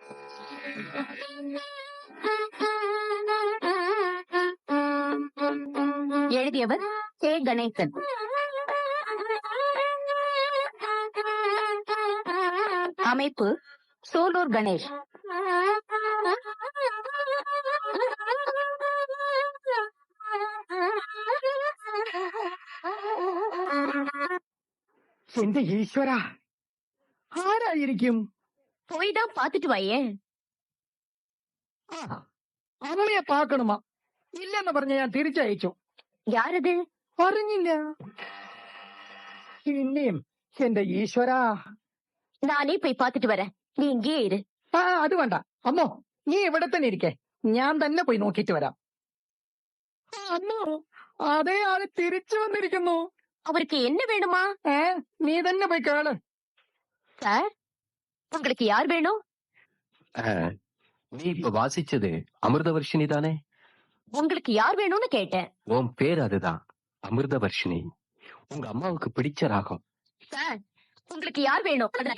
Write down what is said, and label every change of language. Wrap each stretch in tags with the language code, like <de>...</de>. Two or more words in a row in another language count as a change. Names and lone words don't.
<ta>எழுதியவர் கே. கணேசன். அமைப்பு சூலூர் கணேஷ்.</ta> <ml>എന്റെ ഈശ്വര, ആരായിരിക്കും?</ml> <ta>போய் தான் பாத்துட்டு வாயே.</ta> <ml>അമ്മയെ പാക്കണമാ? ഇല്ലെന്ന് പറഞ്ഞ ഞാൻ തിരിച്ചയച്ചു.</ml> <ta>யாரது?</ta> <ml>അറിഞ്ഞില്ല. പിന്നെയും എന്റെ ഈശ്വര. நானே போய் பாத்துட்டு வரேன், நீ இங்கே இரு. അത് വേണ്ട അമ്മോ, നീ ഇവിടെ തന്നെ ഇരിക്കേ, ഞാൻ തന്നെ പോയി നോക്കിട്ട് വരാം. അമ്മോ, അതേ ആള് തിരിച്ചു വന്നിരിക്കുന്നു.</ml> <ta>அவருக்கு என்ன வேணுமா?</ta> <ml>நீ തന്നെ പോയി കേള്.</ml> <ta>சார், உங்களுக்கு யார் வேணும்? நீ இப்ப வாசிச்சது அமிர்தவர்ஷினி தானே? உங்களுக்கு யார் வேணும்னு கேட்டேன். உன் பேர் அதுதான், அமிர்தவர்ஷினி. உங்க அம்மாவுக்கு பிடிச்ச ராகம். சார், உங்களுக்கு யார் வேணும்?</ta>